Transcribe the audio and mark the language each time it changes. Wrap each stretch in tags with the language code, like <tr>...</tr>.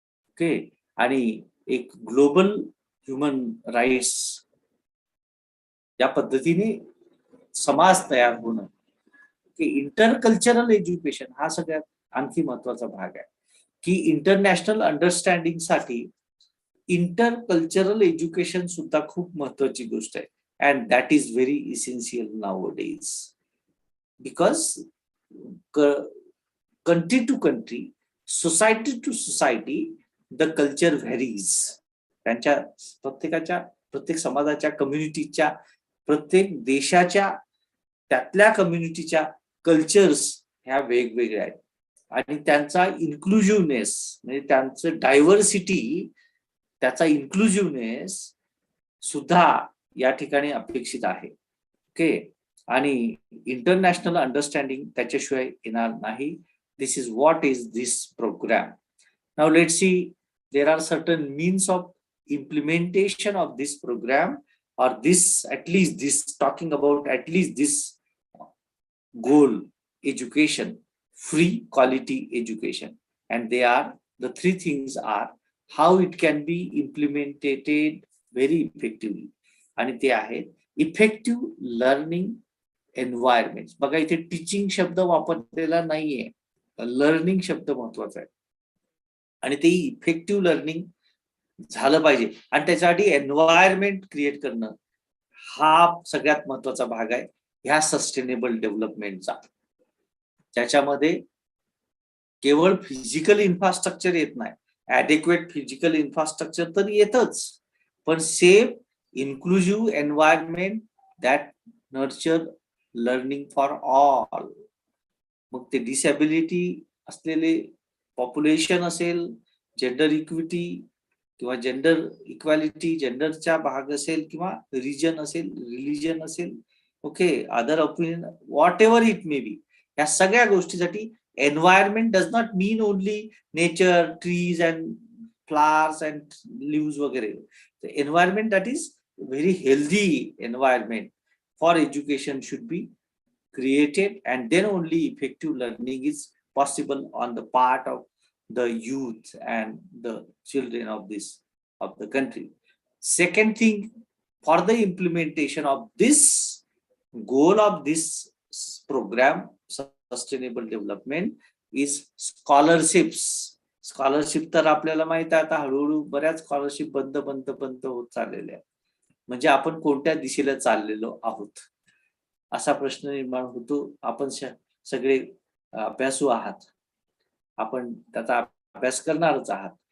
<mr>Okay, आणि एक global human rights या पद्धतीने समाज तयार होणं, की इंटरकल्चरल एज्युकेशन हा सगळ्यात आणखी महत्वाचा भाग आहे. की इंटरनॅशनल अंडरस्टँडिंग साठी इंटरकल्चरल एज्युकेशन सुद्धा खूप महत्वाची गोष्ट आहे.</mr> <en>And that is very essential nowadays, because country to country, society to society, the culture varies.</en> <mr>त्यांच्या प्रत्येक समाजाच्या, कम्युनिटीच्या, प्रत्येक देशाच्या, त्यातल्या कम्युनिटीच्या कल्चर्स ह्या वेगवेगळ्या आहेत. आणि त्यांचा इन्क्लुझिव्हनेस, म्हणजे त्यांचं डायव्हर्सिटी, त्याचा इन्क्लुझिव्हनेस सुद्धा या ठिकाणी अपेक्षित आहे. ओके, आणि इंटरनॅशनल अंडरस्टँडिंग त्याच्याशिवाय येणार नाही.</mr> <en>This is what is this program. Now let's see, there are certain means of implementation of this program, or this, at least this, talking about at least this goal, education, free quality education. And they are, the three things are how it can be implemented very effectively.</en> <mr>आणि ते आहेत effective learning environment. बघा, इथे teaching शब्द वापरलेला नाहीये, learning शब्द महत्वाचा आहे. आणि ते इफेक्टिव्ह लर्निंग झालं पाहिजे, आणि त्याच्यासाठी एन्व्हायरमेंट क्रिएट करणं हा सगळ्यात महत्वाचा भाग आहे ह्या सस्टेनेबल डेव्हलपमेंटचा, ज्याच्यामध्ये केवळ फिजिकल इन्फ्रास्ट्रक्चर येत नाही, ऍडेक्वेट फिजिकल इन्फ्रास्ट्रक्चर तर येतच, पण</mr> <en>Safe inclusive environment that nurture learning for all.</en> <mr>मग ते डिसॅबिलिटी असलेले पॉप्युलेशन असेल, जेंडर इक्विटी किंवा जेंडर इक्वॅलिटी, जेंडरचा भाग असेल, किंवा रिजन असेल, रिलिजन असेल, okay, other opinion,</mr> <en>whatever it may be,</en> <mr>या सगळ्या गोष्टीसाठी</mr> <en>environment does not mean only nature, trees and flowers and leaves</en> <mr>वगैरे.</mr> <en>Environment that is very healthy environment for education should be created, and then only effective learning is possible on the part of the youth and the children of the country. Second thing, for the implementation of this goal of this program, sustainable development, is scholarships.</en> <mr>Scholarship तर आपल्याला माहित आहे, आता हळूहळू बऱ्याच scholarship बंद होत चाललेल्या आहेत. म्हणजे आपण कोणत्या दिशेला चाललेलो आहोत असा प्रश्न निर्माण होतो. आपण सगळे अभ्यासू आहात, आपण त्याचा अभ्यास करणारच आहात.</mr>